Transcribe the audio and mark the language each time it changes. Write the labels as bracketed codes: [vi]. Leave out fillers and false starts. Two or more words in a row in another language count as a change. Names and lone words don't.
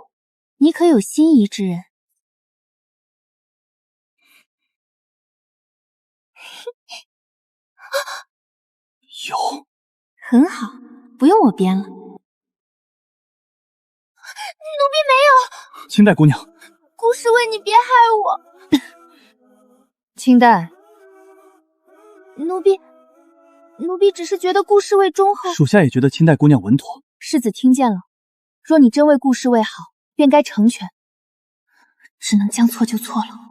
[zh] 你可有心儀之人？有。很好，不用我編了。奴婢没有。清代姑娘。顧侍衛，你別害我。清代。奴婢只是覺得顧侍衛忠厚。屬下也覺得清代姑娘穩妥。世子聽見了，若你真為顧侍衛好，便該成全，只能將錯就錯了。